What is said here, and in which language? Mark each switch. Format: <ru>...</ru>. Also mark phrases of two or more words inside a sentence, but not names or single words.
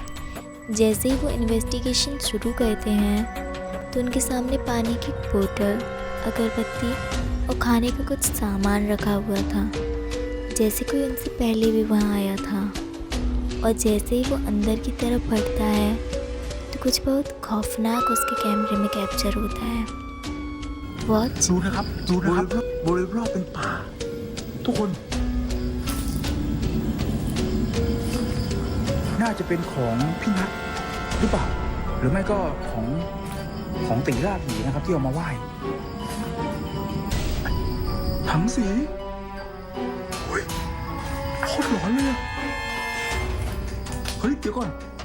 <hi>जैसे ही वो इन्वेस्टिगेशन शुरू करते हैं तो उनके सामने पानी की बोतल, अगरबत्ती और खाने का कुछ सामान रखा हुआ था, जैसे कोई उनसे पहले भी वहाँ आया था। और जैसे ही वो अंदर की तरफ बढ़ता है तो कुछ बहुत खौफनाक उसके कैमरे में कैप्चर होता है। वॉच</hi> <th>ดูนะครับบริเวณรอบเป็นป่าทุกคนน่าจะเป็นของพี่นัทหรือเปล่าหรือไม่ก็ของตีราผีนะครับที่เอามาไหว้ ถังสีโอ้ยโคตรหลอนเลยอะเฮ้ยเดี๋ยวก่อน</th>